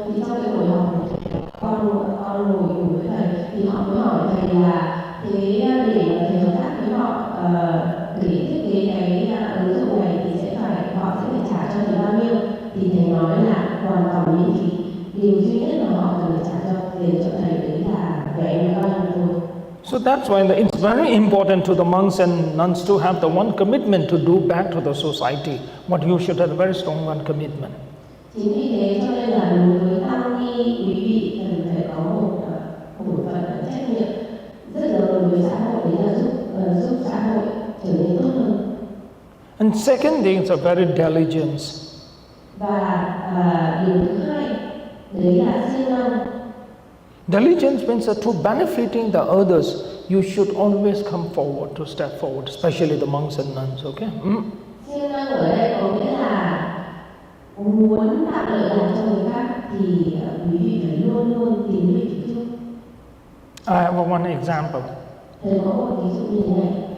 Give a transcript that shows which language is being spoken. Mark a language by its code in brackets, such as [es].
[vi] Thì trong cái buổi họp con ngồi cùng với thầy thì họ mới hỏi thầy là thế để mà thầy hợp tác với họ để thiết kế cái ứng dụng này thì họ sẽ phải trả cho thầy bao nhiêu. Thì thầy nói là hoàn toàn miễn phí. Điều duy nhất mà họ cần phải trả cho thầy đấy là vé máy bay thôi. [en] So that's why it's very important to the monks and nuns to have the one commitment to do back to the society. What you should have a very strong one commitment. [vi] Chính vì thế cho nên là đối với tăng ni quý vị cần phải có một phần trách nhiệm rất lớn đối với xã hội, đấy là giúp xã hội trở nên tốt hơn. [en] And second thing is a very diligence. [vi] Và điều thứ hai đấy là siêng năng. [en] Diligence means that to benefiting the others, you should always come forward, to step forward, especially the monks and nuns, okay? [vi] Siêng năng ở đây có nghĩa là muốn tạo lợi lạc cho người khác thì quý vị phải luôn luôn tìm về phía trước. [en] I have one example. [vi] Thầy có một ví dụ như thế này.